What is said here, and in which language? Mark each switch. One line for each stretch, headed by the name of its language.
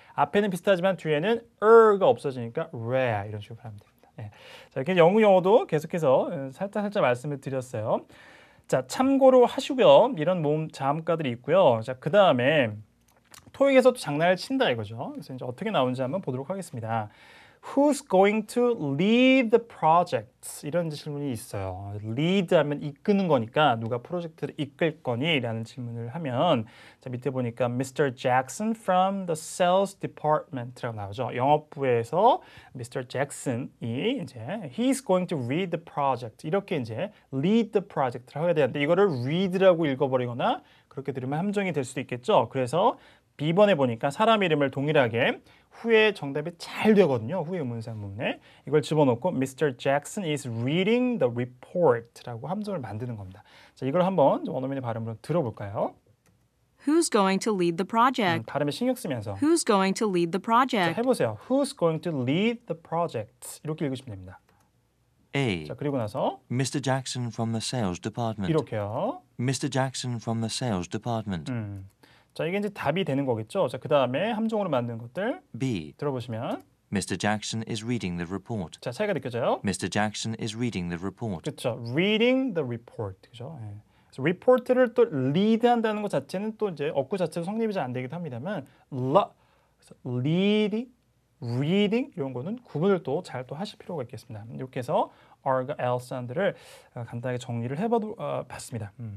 Korean: 앞에는 비슷하지만 뒤에는 er가 없어지니까 rare 이런 식으로 하면 됩니다. 예. 자, 이렇게 영어도 계속해서 살짝 말씀을 드렸어요. 자, 참고로 하시고요. 이런 모음 자음가들이 있고요. 자, 그 다음에 토익에서도 장난을 친다 이거죠. 그래서 이제 어떻게 나오는지 한번 보도록 하겠습니다.
English: Who's going to lead the project?
Korean: 이런 질문이 있어요. lead 하면 이끄는 거니까 누가 프로젝트를 이끌 거니? 라는 질문을 하면 자, 밑에 보니까 Mr.
English: Jackson from the sales department라고 나오죠.
Korean: 영업부에서 Mr.
English: Jackson이 이제 He's going to lead the project.
Korean: 이렇게 이제
English: lead the project
Korean: 를 하게 되는데 이거를 read라고 읽어버리거나 그렇게 들으면 함정이 될 수도 있겠죠. 그래서 B번에 보니까 사람 이름을 동일하게 후에 정답이 잘 되거든요. 후에 의문사문에 이걸 집어넣고 Mr.
English: Jackson is reading the report라고
Korean: 함정을 만드는 겁니다. 자, 이걸 한번 원어민의 발음으로 들어볼까요?
English: Who's going to lead the project?
Korean: 발음에 신경 쓰면서
English: Who's going to lead the
Korean: 자,
English: project?
Korean: 해보세요.
English: Who's going to lead the project?
Korean: 이렇게 읽으시면 됩니다. A, 자, 그리고 나서
English: Mr. Jackson from the sales department,
Korean: 이렇게요.
English: Mr. Jackson from the sales department,
Korean: 자, 이게 이제 답이 되는 거겠죠. 자, 그 다음에 함정으로 만든 것들 B, 들어보시면
English: Mr. Jackson is reading the report,
Korean: 자, 차이가 느껴져요.
English: Mr. Jackson is reading the report,
Korean: 그렇죠.
English: Reading the report.
Korean: 그죠? 예. 그래서 report를 또 lead한다는 것 자체는 또 이제 어구 자체로 성립이 잘 안 되기도 합니다만 그래서 leading, reading 이런 거는 구분을 또 잘 또 하실 필요가 있겠습니다. 이렇게 해서 R과 L 사운드를 간단하게 정리를 해봤습니다.